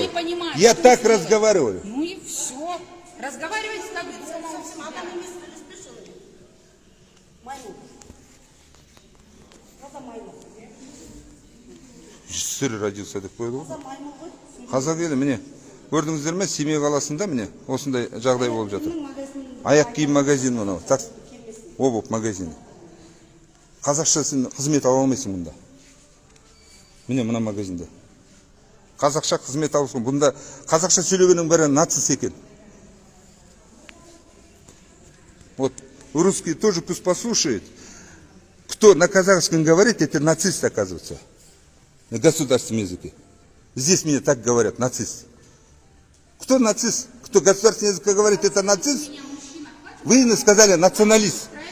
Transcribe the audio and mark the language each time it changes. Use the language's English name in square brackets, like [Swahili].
[Russian] не понимаю, Я что так сделать. разговариваю. Ну и все. Разговаривайте, как бы сама у себя. [Kazakh] Маймун. Таза маймун. Сыр родился деп қойды ғой. Таза маймун ғой. Қазақ елі міне. Көрдіңіздер ме? Семей қаласында міне осындай жағдай болып жатыр. Магазин. Аяқ киім магазині мынау. [Russian] Так, обувь [Kazakh] магазині. Қазақша сен қызмет ала алмайсың мұнда. Міне мына магазинде. Қазақша қызмет алысың. Бұнда қазақша сөйлегеннің бәрі нацист екен. [Russian] Вот русские тоже пусть послушают. Кто на казахском говорит, это нацист, оказывается. На государственном языке. Здесь мне так говорят, нацист. Кто нацист? Кто государственный язык говорит, это нацист? Вы мне сказали националист.